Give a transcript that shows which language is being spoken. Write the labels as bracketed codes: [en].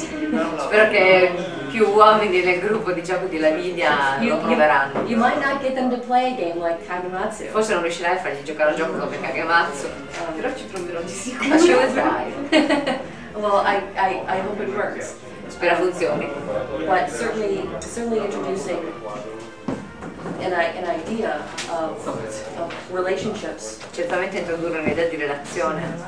[it] Spero che più uomini nel gruppo di gioco di Lavinia lo proveranno. [en] You might not get them to play a game like Kagematsu. [it] Forse non riuscirai a fargli giocare a un gioco come Kagematsu, Però ci proverò di sicuro. ma ci vedrai. [en] Well, I hope it works. [it] Spero funzioni. [en] But certainly introducing an idea of relationships. [it] Certamente introdurre un'idea di relazione.